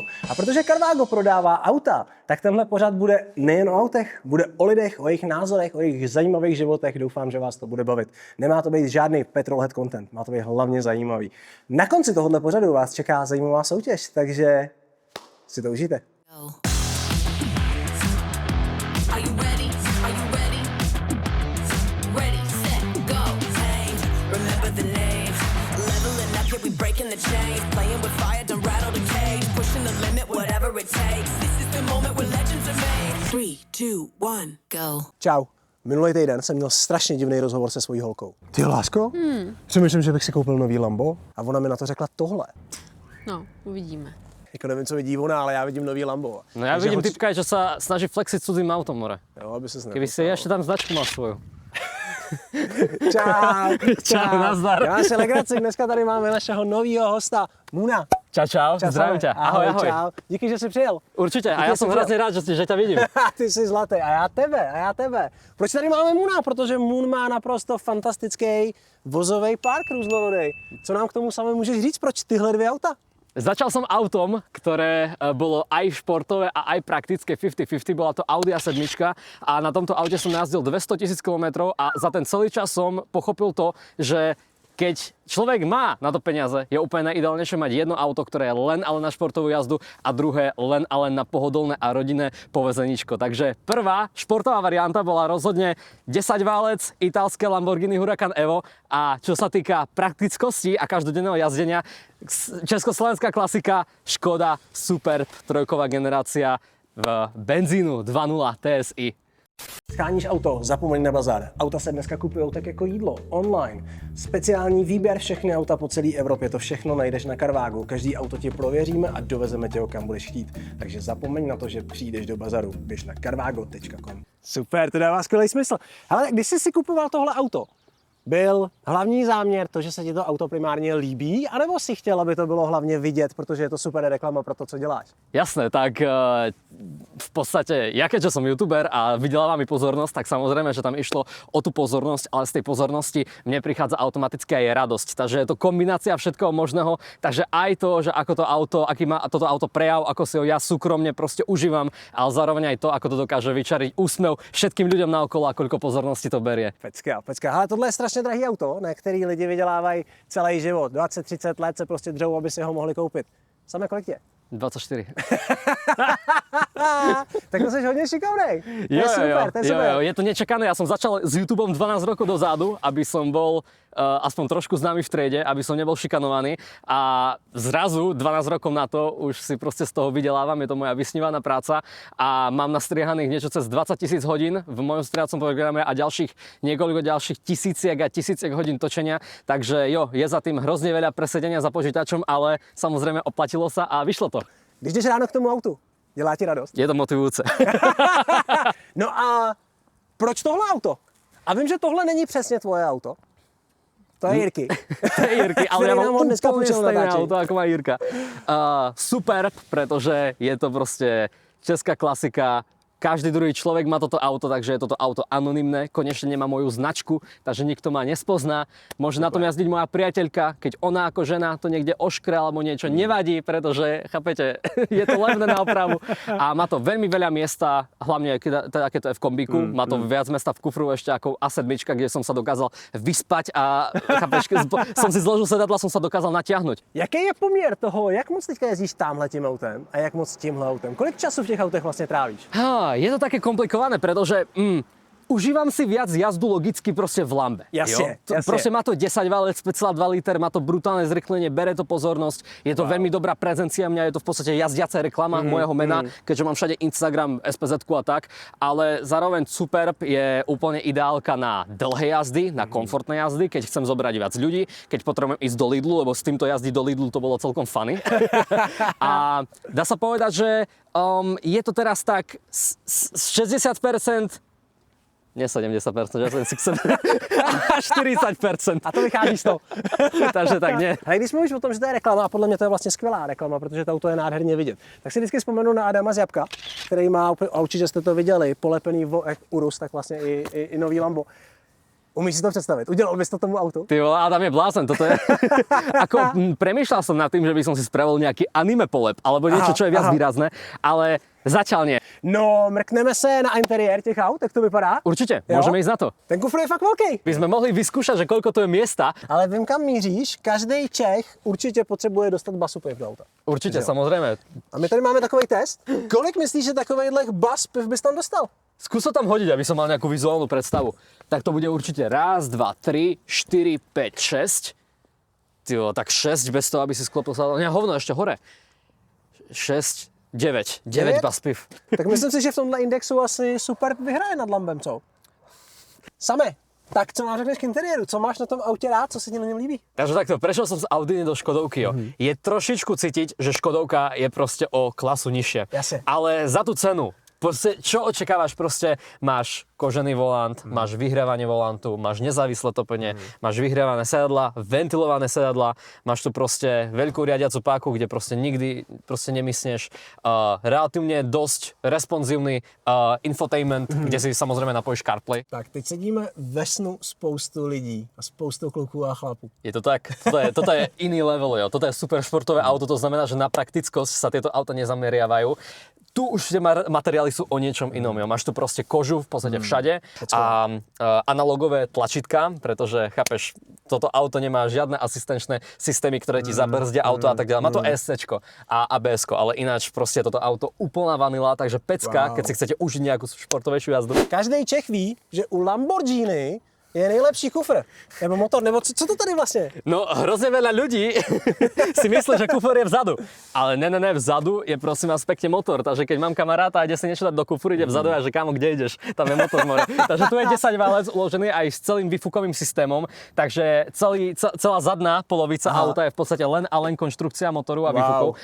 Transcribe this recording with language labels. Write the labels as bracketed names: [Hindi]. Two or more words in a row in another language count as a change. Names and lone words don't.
[Czech] A protože Carvago prodává auta, tak tenhle pořad bude nejen o autech, bude o lidech, o jejich názorech, o jejich zajímavých životech. Doufám, že vás to bude bavit. Nemá to být žádný [English] petrolhead content, [Czech] má to být hlavně zajímavý. Na konci tohohle pořadu vás čeká zajímavá soutěž, takže si to užijte. [English] Breaking the chains, playing with fire, don't rattle the cage, pushing the limit, whatever it takes. This is the moment where legends are made. 3, 2, 1, go. [Czech] Čau. Minulý týden jsem měl strašně divný rozhovor se svojí holkou. Ty lásko? Přemýšlím, že bych si koupil nový Lambo a ona mi na to řekla tohle. No, uvidíme. Jako nevím, co vidí ona, ale já vidím nový Lambo. [Slovak] No ja vidím typka, že sa snaží flexiť cudzým autom, more. [Czech] Jo, aby ses [Slovak] Keby si ešte tam značku mal svoju. [Czech] Čau, Čau, nazdar. Já si legraci, dneska tady máme našeho novýho hosta, Muna. [Slovak] Čau, zdravím ťa. Ahoj. [Czech] Čau. Díky, že jsi přijel. [Slovak] Určite, a ja som hrozne rád, že ťa vidím. [Czech] Ty jsi zlatý, a já tebe. Proč tady máme Muna? Protože Mun má naprosto fantastický vozový park různorodý. Co nám k tomu samé můžeš říct, proč tyhle dvě auta? [Slovak] Začal som autom, ktoré bolo aj športové a aj praktické 50-50, bola to Audi A7 a na tomto aute som najazdil 200 000 km a za ten celý čas som pochopil to, že keď človek má na to peniaze, je úplne najideálnejšie mať jedno auto, ktoré je len ale na športovú jazdu a druhé len ale na pohodlné a rodinné povezeníčko. Takže prvá športová varianta bola rozhodne 10-válec italské Lamborghini Huracan Evo a čo sa týka praktickosti a každodenného jazdenia, československá klasika Škoda Superb trojková generácia v benzínu 2.0 TSI. [Czech] Scháníš auto, zapomeň na bazar. Auta se dneska kupují tak jako jídlo, online. Speciální výběr, všechny auta po celé Evropě, to všechno najdeš na Carvagu. Každý auto ti prověříme a dovezeme tě ho, kam budeš chtít. Takže zapomeň na to, že přijdeš do bazaru. Běž na carvago.com. Super, to dává skvělý smysl. Ale když jsi si kupoval tohle auto, byl hlavní záměr to, že se ti to auto primárně líbí, anebo si chtěl, aby to bylo hlavně vidět, protože je to super reklama pro to, co děláš? [Slovak] Jasné, tak v podstate, ja keďže som youtuber a vydeláva mi pozornosť, tak samozrejme, že tam išlo o tú pozornosť, ale z tej pozornosti mne prichádza automaticky aj radosť. Takže je to kombinácia všetkého možného, takže aj to, že ako to auto, aký má toto auto prejav, ako si ho ja súkromne proste užívam, ale zároveň aj to, ako to dokáže vyčariť úsmev všetkým ľuďom naokolo a koľko pozornosti to berie. [Czech] Pecka. Ale tohle je strašně drahý auto, na který lidi vydělávají celý život. 20-30 let se prostě dřou, aby si ho mohli koupit. Samé kolik je? 24. Tak to jsi hodně šikovnej. To je super. [Slovak] Jo. Je to nečakané. Ja som začal s YouTubeom 12 rokov dozadu, aby som bol aspoň trošku známy v triede, aby som nebol šikanovaný. A zrazu 12 rokov na to už si proste z toho vydelávam. Je to moja vysnívaná práca a mám nastriehaných niečo cez 20 000 hodín v mojom striehacom programe a niekoľko ďalších tisíciek hodín točenia. Takže jo, je za tým hrozne veľa presedenia za počítačom, ale samozrejme oplatilo sa a vyšlo to. [Czech] Když jdeš ráno k tomu autu, dělá ti radost? [Slovak] Je to motivujúce. [Czech] No a proč tohle auto? A vím, že tohle není přesně tvoje auto. To je Jirky. [Slovak] To je Jirky, ale ja mám úplne stejné auto, ako má Jirka. Superb, pretože je to proste česká klasika. Každý druhý človek má toto auto, takže je toto auto anonymné. Konečne nemá moju značku, takže nikto ma nespozná. Môže na tom jazdiť moja priateľka, keď ona ako žena to niekde oškre alebo niečo, nevadí, pretože, chápete, je to levné na opravu. A má to veľmi veľa miesta, hlavne teda keď to je v kombíku, má to viac mesta v kufru ešte ako A7, kde som sa dokázal vyspať a chápeš, som si zložil sedadla, som sa dokázal natiahnuť. [Czech] Jaký je poměr toho, jak moc teďka jezdíš támhletím autem a jak moc tímhle autem? Kolik času v těch autech vlastně trávíš? [Slovak] Je to také komplikované, pretože užívam si viac jazdu logicky proste v Lambe. Jasne. Proste má to 10-válec, 5,2 liter, má to brutálne zrychlenie, bere to pozornosť. Je to veľmi dobrá prezencia mňa, je to v podstate jazdiaca reklama mojeho mena, keďže mám všade Instagram, SPZ-ku a tak. Ale zároveň Superb je úplne ideálka na dlhé jazdy, na komfortné jazdy, keď chcem zobrať viac ľudí, keď potrebujem ísť do Lidlu, lebo s týmto jazdiť do Lidlu to bolo celkom funny. A dá sa povedať, že je to teraz tak 60%, nie 70%, že som 40%. [Czech] A to vychází z toho. [Slovak] Takže tak nie. [Czech] Ale když mluvíš o tom, že to je reklama, a podle mě to je vlastně skvělá reklama, protože to auto je nádherně vidět, tak si vždycky vzpomenu na Adama z Jabka, který má, a určitě jste to viděli, polepený Urus, tak vlastně i nový Lambo. Umíš si to představit? Udělal bys to tomu autu? Ty vole, Adam je blázen, toto je... [Slovak] Premýšľal som nad tým, že by som si spravil nejaký anime polep, alebo niečo, čo je viac výrazné, ale zatiaľ nie. [Czech] No, mrkneme se na interiér těch aut, jak to vypadá? [Slovak] Určite, [Czech] Jo? [Slovak] môžeme ísť na to. [Czech] Ten kufr je fakt velký. [Slovak] By sme mohli vyskúšať, že koľko to je miesta. [Czech] Ale vím, kam míříš, každý Čech určitě potřebuje dostat basu piv do auta. [Slovak] Určite, [Czech] Jo. [Slovak] samozrejme. [Czech] A my tady máme takový test. Kolik myslíš, že takovýhle bas piv bys tam dostal? [Slovak] Skús to tam hodiť, aby som mal nejakú vizuálnu predstavu. Tak to bude určite 1, 2, 3, 4, 5, 6. [Czech] Tyjo, tak 6 bez toho, aby si sklopil sa... [Slovak] Nie, hovno, ešte hore. 6, 9. 9 bas piv. [Czech] Tak myslím si, že v tomhle indexu asi super vyhraje nad Lambem, co? Same, tak co máš řekneš k interiéru? Co máš na tom autě rád? Co se ti na něm líbí? [Slovak] Takže takto, prešiel som z Audiny do Škodovky, jo. Je trošičku cítiť, že Škodovka je proste o klasu nižšie. Jasne. Ale za tú cenu, proste, čo očakávaš? Proste máš kožený volant, máš vyhrávanie volantu, máš nezávislé topenie, máš vyhrávané sedadla, ventilované sedadla, máš tu proste veľkú riadiacu páku, kde proste nikdy proste nemysneš. Relatívne dosť responsívny infotainment, kde si samozrejme napojíš CarPlay. [Czech] Tak, teď sedíme ve snu spoustu lidí a spoustu kluků a chlapů. [Slovak] Je to tak, toto je iný level, jo. Toto je super športové auto, to znamená, že na praktickosť sa tieto auta nezameriavajú. Tu už tie materiály sú o niečom inom, jo. Máš tu proste kožu v podstate všade a analogové tlačítka, pretože, chápeš, toto auto nemá žiadne asistenčné systémy, ktoré ti zabrzdia auto a tak ďalej. Má to ESCčko a ABSko, ale ináč proste toto auto úplná vanila, takže pecka, keď si chcete užiť nejakú športovejšiu jazdu. [Czech] Každý Čech ví, že u Lamborghini je nejlepší kufr. Nebo motor, nebo co to tady vlastně? [Slovak] No, hrozne veľa ľudí si myslí, že kufor je vzadu. Ale ne, vzadu je prosím vás pekne motor. Takže keď mám kamaráta a ide si niečo dať do kufru, ide vzadu a že kámo, kde ideš? Tam je motor more. Takže tu je 10 válec uložený aj s celým výfukovým systémom. Takže celá zadná polovica auta je v podstate len a len konštrukcia motoru a výfukov.